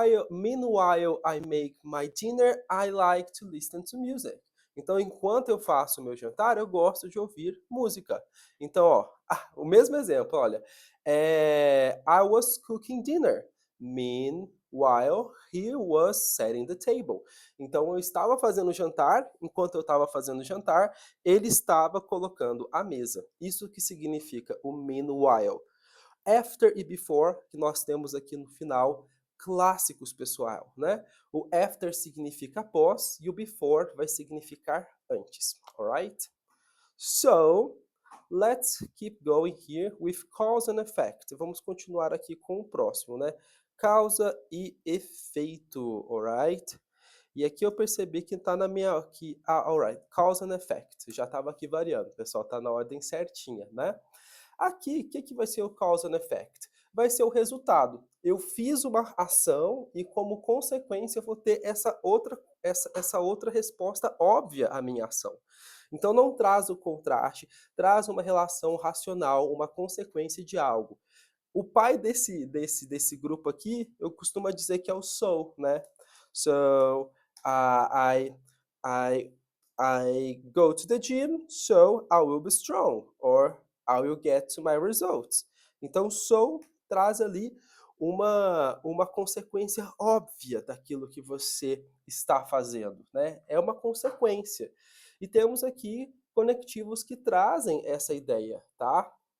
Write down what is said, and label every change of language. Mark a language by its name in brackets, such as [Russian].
[English] Meanwhile I make my dinner, I like to listen to music. [Portuguese] Então, enquanto eu faço o meu jantar, eu gosto de ouvir música. Então, ó, o mesmo exemplo, olha. [English] I was cooking dinner. Meanwhile, he was setting the table. [Portuguese] Então, eu estava fazendo o jantar, enquanto eu estava fazendo o jantar, ele estava colocando a mesa. Isso que significa o meanwhile. After e before, que nós temos aqui no final, clássicos, pessoal, né? O after significa após e o before vai significar antes, alright? [English] So, let's keep going here with cause and effect. [Portuguese] Vamos continuar aqui com o próximo, né? Causa e efeito, alright? E aqui eu percebi que tá na minha aqui, alright, cause and effect. Já estava aqui variando, pessoal, tá na ordem certinha, né? Aqui, o que vai ser o cause and effect? Vai ser o resultado. Eu fiz uma ação e, como consequência, eu vou ter essa outra resposta óbvia à minha ação. Então, não traz o contraste, traz uma relação racional, uma consequência de algo. O pai desse grupo aqui, eu costumo dizer que é o so, né? [English] So, I, I, I go to the gym, so I will be strong, or I will get to my results. [Portuguese] Então, so traz ali uma consequência óbvia daquilo que você está fazendo, né? É uma consequência. E temos aqui conectivos que trazem essa ideia, tá?